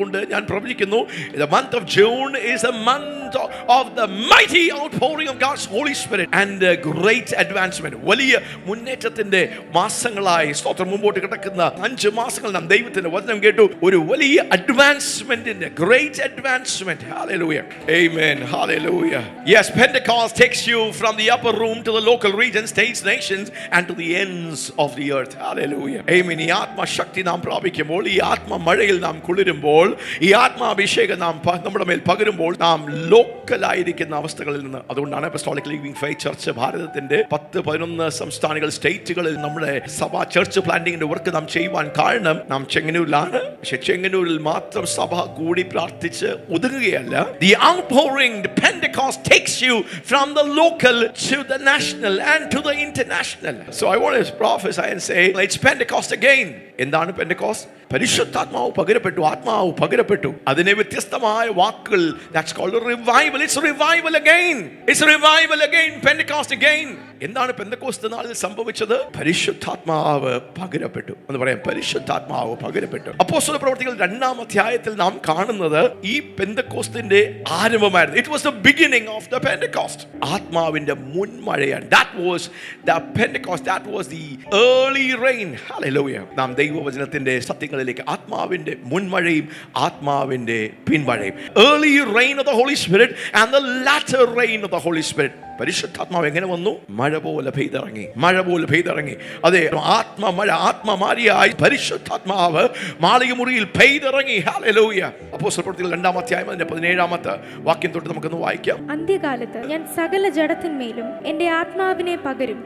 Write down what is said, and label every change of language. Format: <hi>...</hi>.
<ml>അതുകൊണ്ട് ഞാൻ പ്രവചിക്കുന്നു,</ml> <en>the month of June is a month of the mighty outpouring of God's Holy Spirit and great advancement.</en> <ml>വലിയ മുന്നേറ്റത്തിന്റെ മാസങ്ങളായി സ്തോത്രം മുമ്പോട്ട് കിടക്കുന്ന 5 മാസങ്ങൾ നാം ദൈവത്തിന്റെ വചനം കേട്ടു. ഒരു വലിയ അഡ്വാൻസ്മെന്റിന്റെ</ml> <en>great advancement. Hallelujah. Amen. Hallelujah. Yes, Pentecost takes you from the upper room to the local regions, states, nations and to the ends of the earth. Hallelujah. Amen.</en> <ml>ഈ ആത്മശക്തി നാം പ്രാപിക്കുമ്പോൾ, ഈ ആത്മ മഴയിൽ നാം കുളിരുമ്പോൾ, ഈ ആത്മാഭിഷേകം നാം നമ്മുടെ മേൽ പകരുമ്പോൾ നാം ലോക്കലായിരിക്കുന്ന അവസ്ഥകളിൽ നിന്ന്, അതുകൊണ്ടാണ് അപ്പോസ്തോലിക് ലിവിംഗ് ഫെയ്ത്ത് ചർച്ച് ഭാരതത്തിന്റെ 10-11 സംസ്ഥാനങ്ങൾ സ്റ്റേറ്റുകളിൽ നമ്മുടെ സഭ ചർച്ച് പ്ലാന്റിങ്ങിന്റെ വർക്ക് നാം ചെയ്യുവാൻ കാരണം നാം ചെങ്ങന്നൂരിലാണ്. പക്ഷെ ചെങ്ങന്നൂരിൽ മാത്രം സഭ കൂടി പ്രാർത്ഥിച്ച് ഒതുങ്ങുകയല്ല.</ml> <en>The outpouring, the Pentecost takes you from the local to the national and to the international. So I want to prophesy and say it's Pentecost again.</en> <ml>എന്താണ് പെന്തക്കോസ്റ്റ്? പരിശുദ്ധാത്മാവ് പകരപ്പെട്ടു, ആത്മാവ് പകരപ്പെട്ടു. അതിനെ വ്യത്യസ്തമായ വാക്കുകൾ,</ml> <en>that's called a revival. It's revival again. It's revival again. Pentecost again.</en> <ml>എന്താണ് Pentecost നാളിൽ സംഭവിച്ചത്? പരിശുദ്ധാത്മാവ് പകരപ്പെട്ടു എന്ന് പറയാം. പരിശുദ്ധാത്മാവ് പകരപ്പെട്ടു. അപ്പോസ്തല പ്രവൃത്തികൾ 2-ാം അധ്യായത്തിൽ നാം കാണുന്നത് ഈ പെന്തക്കോസ്തിന്റെ ആരംഭമായിരുന്നു.</ml> <en>It was the beginning of the Pentecost.</en> <ml>ആത്മാവിന്റെ മുൻമഴയാണ്.</ml> <en>That was the Pentecost. That was the early rain. Hallelujah.</en> <ml>നാം ദൈവവചനത്തിന്റെ സത്യങ്ങളിലേക്ക് ആത്മാവിന്റെ മുൻമഴയും ആത്മാവിന്റെ പിൻമഴയും,</ml> <en>early rain of the Holy Spirit</en> <ml>and the latter rain of the Holy Spirit. പരിശുദ്ധാത്മാവ് എങ്ങനെ വന്നു? മഴ പോലെ പെയ്തിറങ്ങി. അതെ, ആത്മമാരിയായി പരിശുദ്ധാത്മാവ് മാളിക മുറിയിൽ പെയ്തിറങ്ങി. ഹല്ലേലൂയ. അപ്പോസ്തല പ്രവൃത്തികൾ 2-ാം അധ്യായം അതിന്റെ 17-ാമത്തെ വാക്യം തൊട്ട് നമുക്കൊന്ന് വായിക്കാം. അന്ത്യകാലത്ത് ഞാൻ സകല ജഡത്തിന്മേലും എൻ്റെ ആത്മാവിനെ പകരും.</ml>